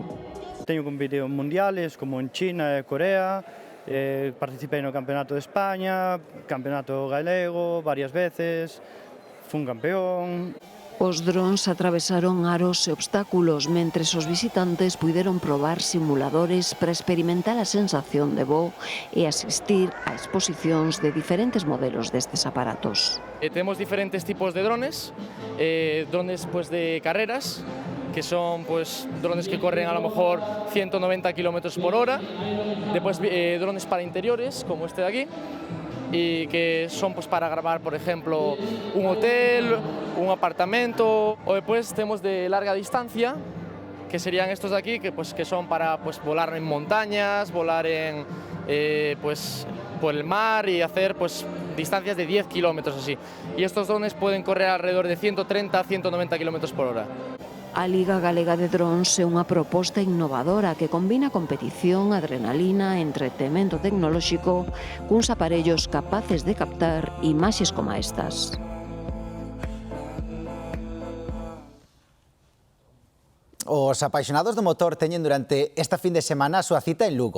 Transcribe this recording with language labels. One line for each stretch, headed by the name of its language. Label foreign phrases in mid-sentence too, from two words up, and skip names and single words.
Galician: Teño competido en mundiales como en China e Corea, participei no Campeonato de España, Campeonato Galego varias veces, fun campeón. Os drons atravesaron aros e obstáculos, mentres os visitantes puideron probar simuladores para experimentar a sensación de voo e asistir a exposicións de diferentes modelos destes aparatos. Temos diferentes tipos de drones, drones de carreras, que son drones que corren
Spanish: a lo mejor 190 km por hora, después drones para interiores, como este de aquí, y que son para grabar, por ejemplo, un hotel, un apartamento, o después tenemos de larga distancia, que serían estos de aquí, que son para volar en montañas, volar por el mar y hacer distancias de 10 kilómetros así. Y estos drones pueden correr alrededor de 130 a 190 kilómetros por hora.
Galician: A Liga Galega de Drons é unha proposta innovadora que combina competición, adrenalina e entretemento tecnolóxico cuns aparellos capaces de captar imaxes como estas. Os apaixonados do motor teñen durante esta fin de semana a súa cita en Lugo.